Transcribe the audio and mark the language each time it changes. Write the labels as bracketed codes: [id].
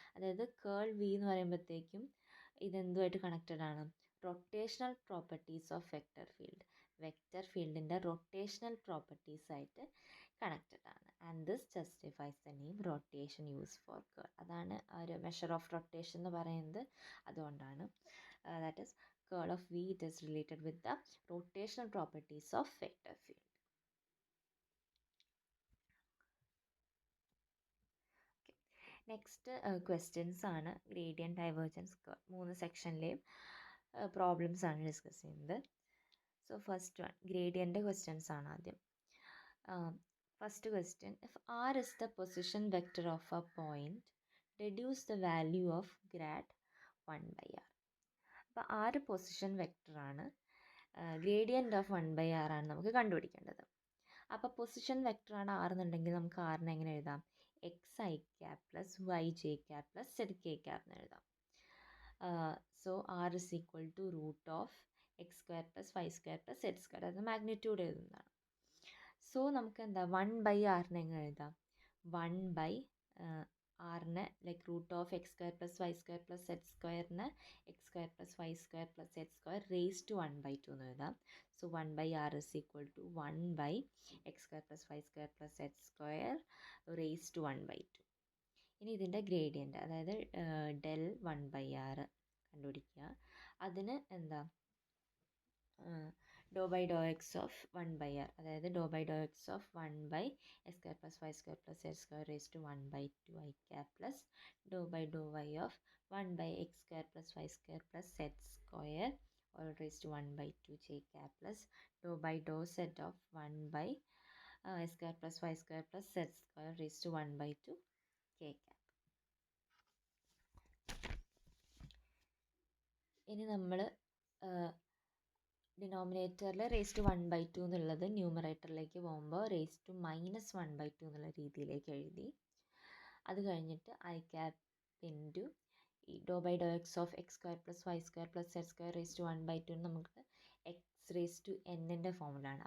[ml] അതായത് കേൾ വി എന്ന് പറയുമ്പോഴത്തേക്കും ഇതെന്തുമായിട്ട് കണക്റ്റഡ് ആണ്, rotational properties of vector ഫീൽഡിൻ്റെ rotational properties ആയിട്ട് കണക്റ്റഡ് ആണ്. [en] And this justifies the name rotation use for curl. [ml] അതാണ് ഒരു മെഷർ ഓഫ് റൊട്ടേഷൻ എന്ന് പറയുന്നത്. [en] അതുകൊണ്ടാണ് that is curl of V, it is related with the rotational properties of vector field. Okay. [ml] Next questions ആണ് gradient divergence curve. 3 സെക്ഷനിലെയും problems ആണ് discuss ചെയ്യുന്നത്. So first one gradient questions ആണ് ആദ്യം. [en] First question, if R is the position vector of a point, deduce the value of grad 1 by R. [ml] അപ്പോൾ R position വെക്ടറാണ്, gradient of 1 by R ആണ് നമുക്ക് കണ്ടുപിടിക്കേണ്ടത്. അപ്പോൾ position വെക്ടറാണ് R എന്നുണ്ടെങ്കിൽ നമുക്ക് ആറിനെ എങ്ങനെ എഴുതാം, X I cap plus Y J cap plus Z K cap എന്ന് എഴുതാം. [en] so R is equal to root of x square plus y square plus z square, [ml] അത് മാഗ്നിറ്റ്യൂഡ് എഴുതുന്നതാണ്. [en] So നമുക്ക് എന്താ 1 by ആറിനെ എങ്ങനെ എഴുതാം, 1 by ആറിന് like root of x square plus y square plus z square x square plus y square plus z square raise to 1 by 2 എന്ന് എഴുതാം. So 1 by R is equal to 1 by x square plus y square plus z square raised to 1 by 2. [ml] ഇനി ഇതിൻ്റെ gradient, അതായത് del 1 by R കണ്ടുപിടിക്കുക. [en] അതിന് എന്താ ഡോ ബൈ ഡോ എക്സ് ഓഫ് 1 by R, അതായത് ഡോ ബൈ ഡോ x of 1 by x square plus y square plus z square raised to 1 by 2 I cap plus ഡോ ബൈ ഡോ y of 1 by x square plus y square plus z square all raised to 1 by 2 j cap plus dou by dou z of 1 by x square plus y square plus z square raised to 1 by 2 k cap. [ml] ഇനി നമ്മൾ ഡിനോമിനേറ്ററിൽ raise to 1 by 2 എന്നുള്ളത് ന്യൂമറേറ്ററിലേക്ക് പോകുമ്പോൾ raise to minus 1 by 2 എന്നുള്ള രീതിയിലേക്ക് എഴുതി. അത് കഴിഞ്ഞിട്ട് ഐ ക്യാപ് ഇൻറ്റു ഈ ഡോ by Dr X of X square plus Y square plus Z square raise to 1 by 2 നമുക്ക് എക്സ് റേസ് ടു എന്നിൻ്റെ ഫോമിലാണ്.